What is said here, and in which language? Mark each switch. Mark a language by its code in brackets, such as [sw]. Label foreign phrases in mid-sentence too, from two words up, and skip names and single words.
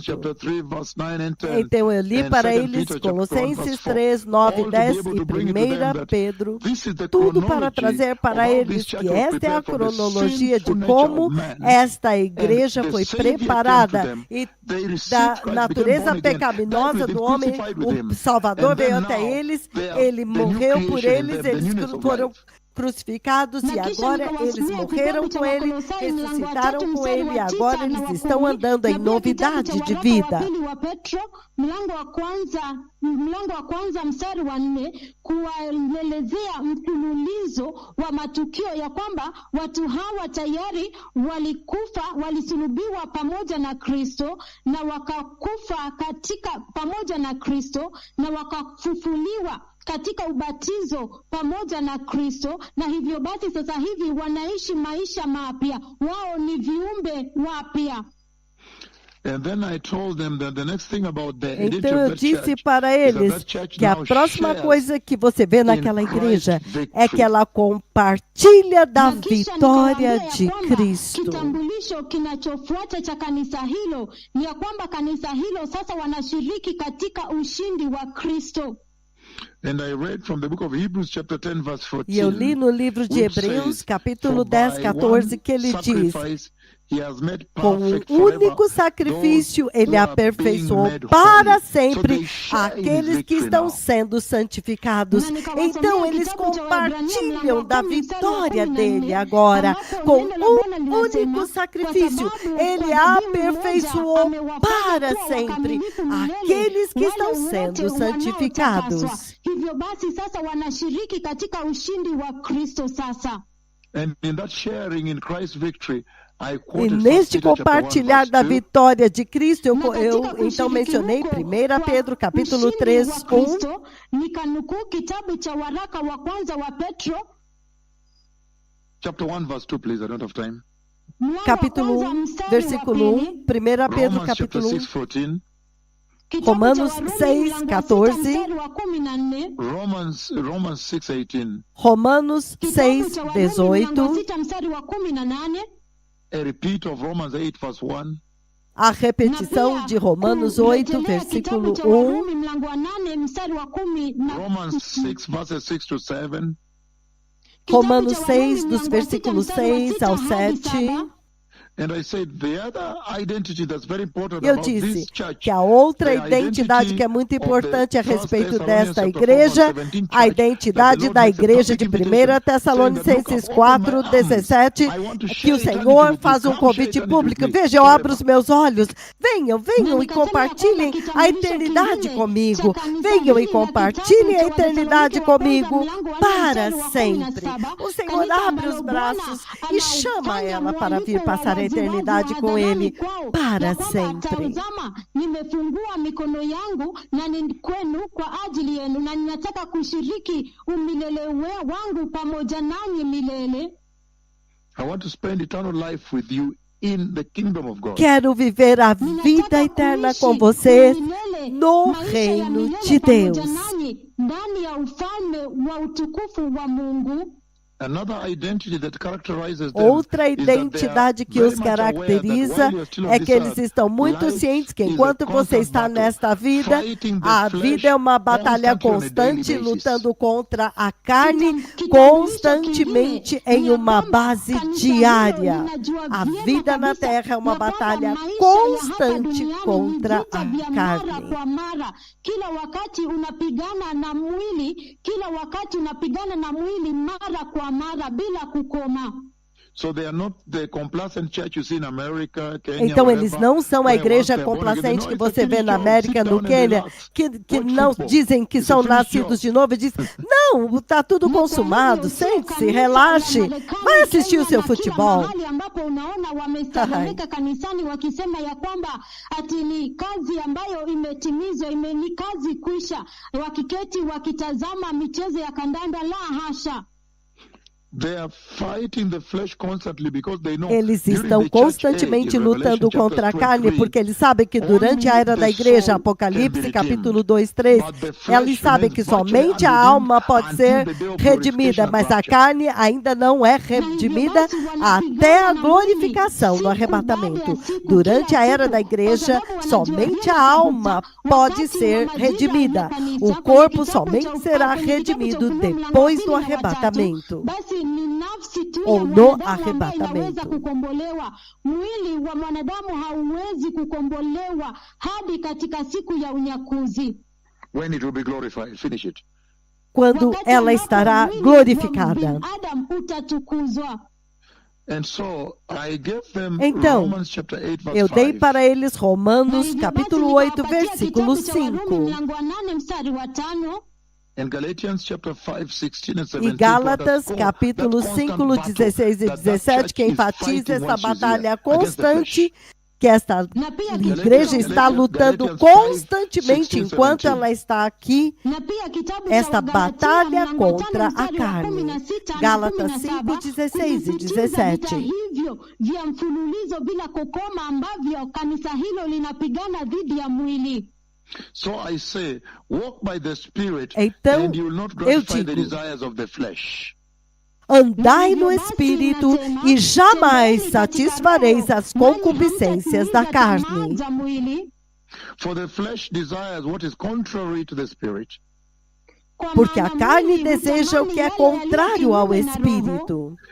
[pt] Então eu li para eles Colossenses 3, 9, 10 e 1 Pedro, tudo para trazer para eles que esta é a cronologia de como esta igreja foi preparada e da natureza pecaminosa do homem. O Salvador veio até eles, ele morreu por eles, eles foram crucificados e agora eles morreram com ele, ressuscitaram com ele e agora eles estão andando em novidade de vida. [sw] Mlango wa kwanza mstari wa 4 kuwaelezea mfululizo wa matukio ya kwamba watu hawa tayari walikufa, walisulubiwa pamoja na Kristo na wakakufa katika pamoja na Kristo na wakafufuliwa katika ubatizo pamoja na Kristo, na hivyo basi sasa hivi wanaishi maisha mapya, wao ni viumbe wapya. [en] And then I told them that the next thing about the [pt] então eu disse para eles que a próxima coisa que você vê naquela igreja é que ela compartilha da vitória de Cristo. [sw] Kitambulisho kinachofuata cha kanisa hilo ni ya kwamba kanisa hilo sasa wanashiriki katika ushindi wa Kristo. [en] And I read from the book of Hebrews chapter 10 verse 14. [pt] E eu li no livro de Hebreus, capítulo 10, 14, que ele diz: com um único sacrifício, ele aperfeiçoou para sempre aqueles que estão sendo santificados. Então, eles compartilham da vitória dele agora. Com um único sacrifício, ele aperfeiçoou para sempre aqueles que estão sendo santificados. [sw] Hivyo basi sasa wanashiriki katika ushindi wa Kristo sasa. [en] And in that sharing in Christ's victory, [pt] e neste compartilhar da vitória de Cristo, eu então mencionei 1 Pedro capítulo 3, 1. [sw] Nikanukuu kitabu cha waraka wa kwanza wa Petro. [en] Chapter 1 verse 2, please. I don't have time. [pt] Capítulo 1, versículo 1. 1 Pedro capítulo 1. Romanos 6, 14. [en] Romans 6, 18. [pt] Romanos 6, 18. [en] A repeat of Romans 8, verse 1. [pt] A repetição de Romanos 8, versículo 1. [en] Romans 6, verses 6 to 7. [pt] Romanos 6, dos versículos 6 ao 7. Eu disse que a outra identidade que é muito importante a respeito desta igreja, a identidade da igreja de 1 Tessalonicenses 4, 17, que o Senhor faz um convite público. Veja, eu abro os meus olhos. Venham e compartilhem a eternidade comigo. Venham e compartilhem a eternidade comigo para sempre. O Senhor abre os braços e chama ela para vir passar a eternidade com ele para sempre. [sw] Nimefungua mikono yangu na ni kwenu kwa ajili yenu na ninataka kushiriki umilele wangu pamoja nanyi milele. [en] I want to spend eternal life with you in the kingdom of God. [pt] Quero viver a vida eterna com você no reino de Deus. [sw] Ndani ya ufalme wa utukufu wa Mungu. [pt] Outra identidade que os caracteriza é que eles estão muito cientes que enquanto você está nesta vida, a vida é uma batalha constante, lutando contra a carne constantemente em uma base diária. A vida na Terra é uma batalha constante contra a carne. Kila wakati unapigana na mwili, kila wakati unapigana na mwili mara kwa mara bila kukoma. Então eles não são a igreja complacente que você vê na América, no Quênia, que não dizem que são nascidos de novo e dizem, não, está tudo consumado, sente-se, relaxe, vai assistir o seu futebol. [sw] Ambapo unaona wamestareheka kanisani wakisema ya kwamba ati ni kazi ambayo imetimizwa, ni kazi kwisha, wakiketi wakitazama michezo ya kandanda, la hasha. [pt] Eles estão constantemente lutando contra a carne, porque eles sabem que durante a era da igreja, Apocalipse, capítulo 2, 3, eles sabem que somente a alma pode ser redimida, mas a carne ainda não é redimida até a glorificação no arrebatamento. Durante a era da igreja, somente a alma pode ser redimida. O corpo somente será redimido depois do arrebatamento. Ou no arrebatamento. [sw] Mwili wa mwanadamu hauwezi kukombolewa hadi katika siku ya unyakuzi. [en] When it will be glorified. Finish it. [pt] Quando ela estará glorificada. Então, eu dei para eles Romanos capítulo 8, versículo 5. E Gálatas, capítulo 5, 16 e 17, que enfatiza essa batalha constante, que esta igreja está lutando constantemente enquanto ela está aqui, esta batalha contra a carne. Gálatas 5, 16 e 17. [sw] Vya mfululizo bila kukoma ambavyo kanisa hilo linapigana dhidi ya mwili. [pt] Então, eu digo, andai no Espírito e jamais satisfareis as concupiscências da carne. Porque a carne deseja o que é contrário ao Espírito.